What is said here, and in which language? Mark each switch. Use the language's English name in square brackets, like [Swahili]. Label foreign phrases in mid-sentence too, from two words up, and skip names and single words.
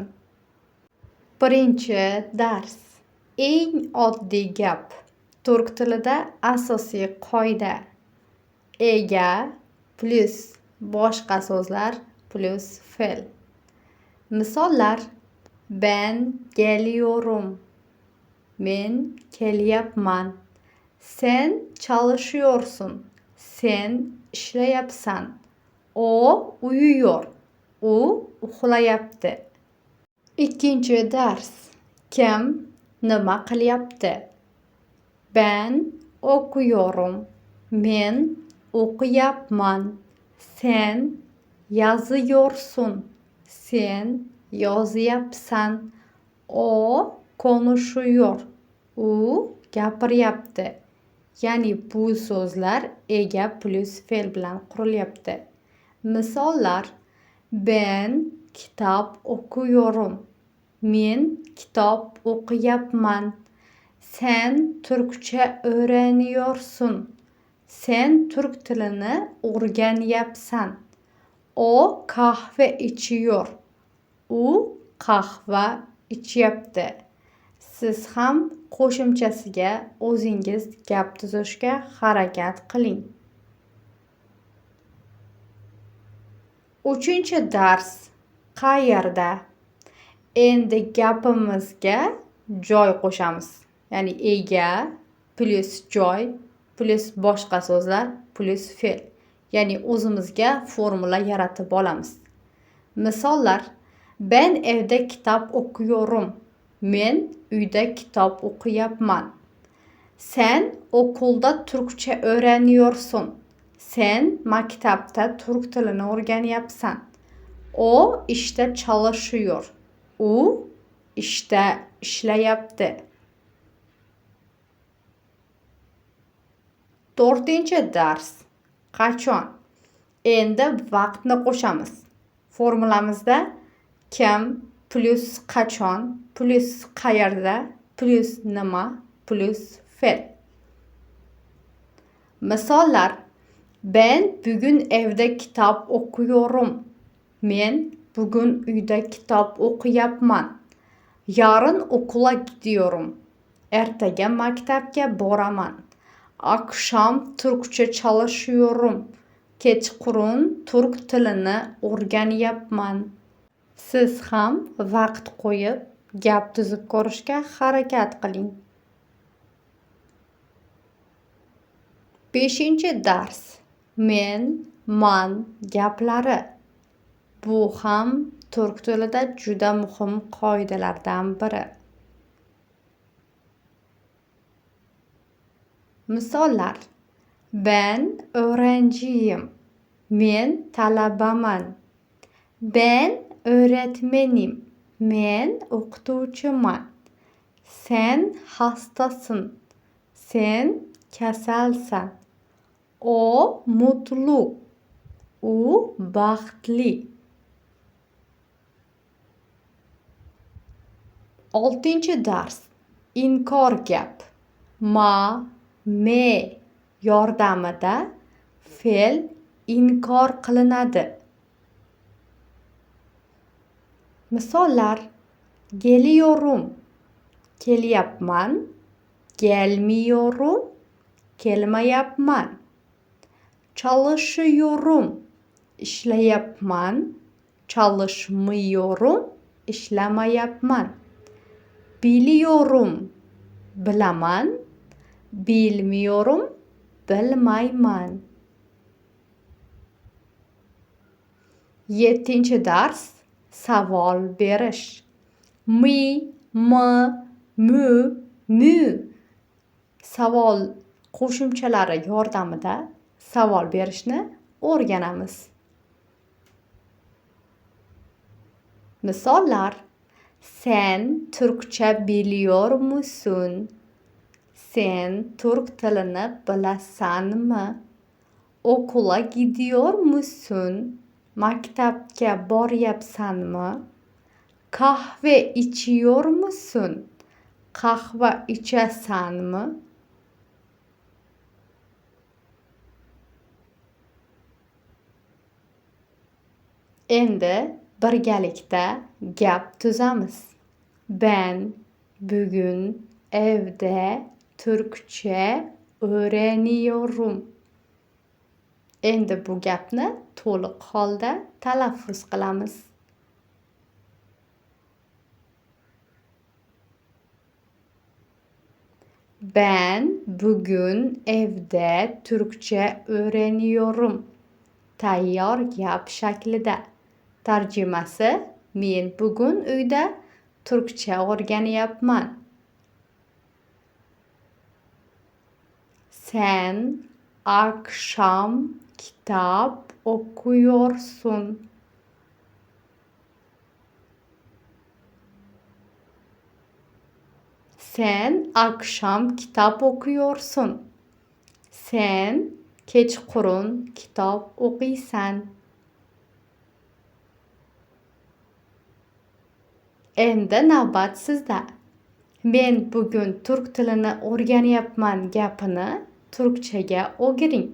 [Uzbek] Birinchi dars. Eng oddiy gap. Turk tilida asosiy qoida. Ega plus boshqa so'zlar plus fe'l. Misollar: [Turkish] ben geliyorum, [Uzbek] men kelyapman, [Turkish] sen çalışıyorsun, [Uzbek] sen ishlayapsan, [Turkish] o uyuyor, [Uzbek] u uxlayapti. Ikkinchi dars. Kim nima qilyapti? [Turkish] Ben okuyorum, [Uzbek] men o'qiyapman, [Turkish] sen yazıyorsun, [Uzbek] sen yozyapsan, [Turkish] o konuşuyor, [Uzbek] u gapiryapti. Ya'ni bu so'zlar ega plus fe'l bilan qurilyapti. Misollar: [Turkish] ben kitob okuyorum, [Uzbek] men kitob o'qiyapman, [Turkish] sen turkcha öğreniyorsun, [Uzbek] sen turk tilini o'rganyapsan, [Turkish] o kahve içiyor, [Uzbek] u qahva ichyapti. Siz ham qo'shimchasiga o'zingiz gap tuzishga harakat qiling. Uchinchi dars. Qayerda? Endi gapimizga joy qo'shamiz. Ya'ni ega plus joy plus boshqa so'zlar plus fe'l. Ya'ni o'zimizga formula yaratib olamiz. Misollar: [Turkish] ben evde kitap okuyorum, [Uzbek] men uyda kitob o'qiyapman, [Turkish] sen okulda turkcha öğreniyorsun, [Uzbek] sen maktabda turk tilini o'rganyapsan, [Turkish] o işte çalışıyor, [Uzbek] u işte ishlayapti. To'rtinchi dars. Qachon? Endi vaqtni qo'shamiz. Formulamizda kim plus qachon plus qayerda plus nima plus fe'l. Misollar: [Turkish] ben bugün evde kitap okuyorum, [Uzbek] men bugün uyda kitob o'qiyapman, [Turkish] yarın okula gidiyorum, [Uzbek] ertaga maktabga boraman, [Turkish] akşam Türkçe çalışıyorum, [Uzbek] kechqurun turk tilini o'rganyapman. Siz ham vaqt qo'yib gap tuzib ko'rishga harakat qiling. Beshinchi dars. Men, man gaplari. Bu ham turk tilida juda muhim qoidalardan biri. Misollar: [Turkish] ben öğrenciyim, [Uzbek] men talabaman, [Turkish] ben öğretmenim, [Uzbek] men o'qituvchiman, [Turkish] sen hastasın, [Uzbek] sen kasalsan, [Turkish] o mutlu, [Uzbek] u baxtli. Oltinchi dars. Inkor gap. Ma, me yordamida fe'l inkor qilinadi. Misollar: [Turkish] geliyorum, kelyapman, gelmiyorum, kelmayapman, çalışıyorum, ishlayapman, çalışmıyorum, ishlamayapman, biliyorum, bilaman, bilmiyorum, [Uzbek] bilmayman. Yettinchi dars. Savol berish. Mi, mi, mu, mu savol qo'shimchalari yordamida savol berishni o'rganamiz. [Turkish] Misollar: sen turkcha biliyor musun? [Uzbek] Sen turk tilini bilasanmi? [Turkish] Okula gidiyor musun? [Uzbek] Maktabga boryapsanmi? [Turkish] Kahve içiyor musun? [Uzbek] Qahva ichasanmi? Endi birgalikda gap tuzamiz. [Turkish] Ben bugün evde Türkçe öğreniyorum. [Uzbek] Endi bu gapni to'liq holda talaffuz qilamiz. [Turkish] Ben bugün evde Türkçe öğreniyorum. [Uzbek] Tayyor gap shaklida. Tarjimasi: Men bugun uyda Türkçe o'rganyapman. [Turkish] Sen akşam kitap okuyorsun. Sen akşam kitap okuyorsun. [Uzbek] Sen kechqurun kitap o'qiysan. Endi navbat sizda. Men bugun turk tilini o'rganyapman gapini turkchaga o'giring.